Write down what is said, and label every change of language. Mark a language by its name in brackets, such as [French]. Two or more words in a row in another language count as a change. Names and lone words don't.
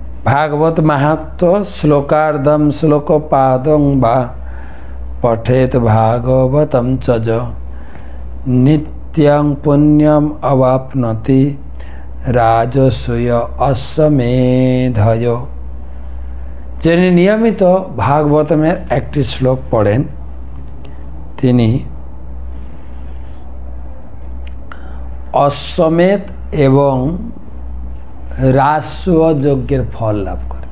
[Sanskrit] भागवत महात्म्य श्लोकार्धम श्लोकपादं वा पठेत भागवतं च नित्यं पुण्यम अवाप्नोति राजसूय अश्वमेधयो। [Bangla] যিনি নিয়মিত ভাগবতমের একটি শ্লোক পড়েন তিনি অশ্বমেধ এবং রাজসূয় যজ্ঞের ফল লাভ করেন।